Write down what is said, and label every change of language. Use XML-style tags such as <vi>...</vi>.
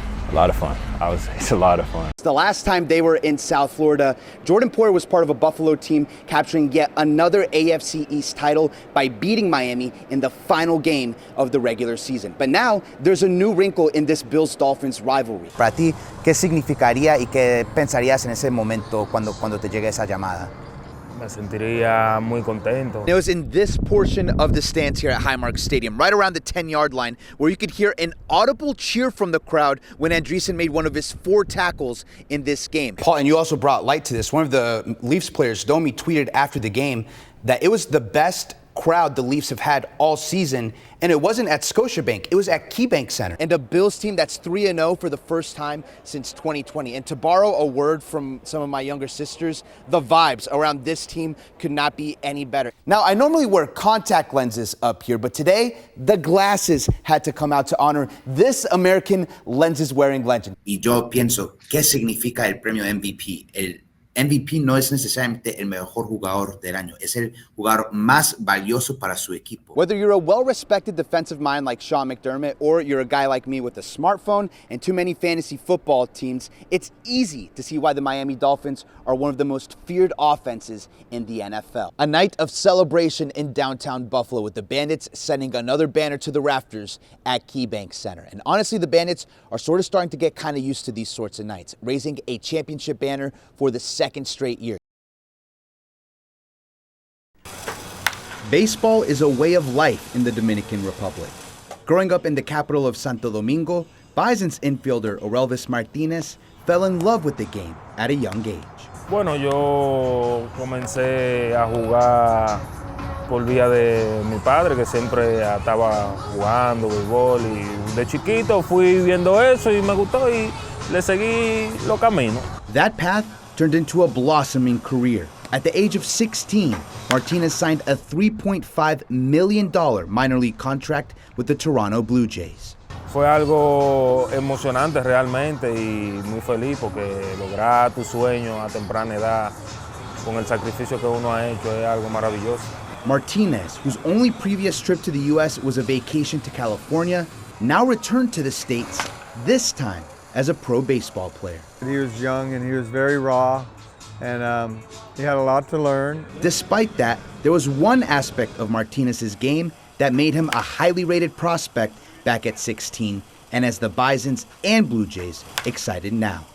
<en>A lot of fun. I would say it's a lot of fun. The last time they were in South Florida, Jordan Poyer was part of a Buffalo team capturing yet another AFC East title by beating Miami in the final game of the regular season. But now there's a new wrinkle in this Bills-Dolphins rivalry.</en> <es>Para ti, ¿qué significaría y qué pensarías en ese momento cuando te llegue esa llamada? Me sentiría muy contento.</es> <en>It was in this portion of the stands here at Highmark Stadium, right around the 10-yard line, where you could hear an audible cheer from the crowd when Andreessen made one of his 4 tackles in this game. Paul, and you also brought light to this. One of the Leafs players, Domi, tweeted after the game that it was the best crowd the Leafs have had all season, and it wasn't at Scotiabank, it was at KeyBank Center. And a Bills team that's 3-0 for the first time since 2020. And to borrow a word from some of my younger sisters, the vibes around this team could not be any better. Now, I normally wear contact lenses up here, but today the glasses had to come out to honor this American lenses-wearing legend.</en> <es>Y yo pienso, ¿qué significa el premio MVP? El MVP no es necesariamente el mejor jugador del año, es el jugador más valioso para su equipo.</es> <en>Whether you're a well-respected defensive mind like Sean McDermott or you're a guy like me with a smartphone and too many fantasy football teams, it's easy to see why the Miami Dolphins are one of the most feared offenses in the NFL. A night of celebration in downtown Buffalo with the Bandits sending another banner to the rafters at KeyBank Center. And honestly, the Bandits are sort of starting to get kind of used to these sorts of nights, raising a championship banner for the second straight year. Baseball is a way of life in the Dominican Republic. Growing up in the capital of Santo Domingo, Bison's infielder Orelvis Martinez fell in love with the game at a young age.</en> <es>Bueno, yo comencé a jugar por vía de mi padre, que siempre estaba jugando béisbol, y de chiquito fui viendo eso y me gustó y le seguí los caminos.</es> <en>That path turned into a blossoming career. At the age of 16, Martinez signed a $3.5 million minor league contract with the Toronto Blue Jays.</en> <es>Fue algo emocionante realmente y muy feliz porque lograr tu sueño a temprana edad con el sacrificio que uno ha hecho es algo maravilloso.</es> <en>Martinez, whose only previous trip to the U.S. was a vacation to California, now returned to the States, this time as a pro baseball player. He was young and he was very raw, and he had a lot to learn. Despite that, there was one aspect of Martinez's game that made him a highly rated prospect back at 16, and as the Bisons and Blue Jays excited now.</en>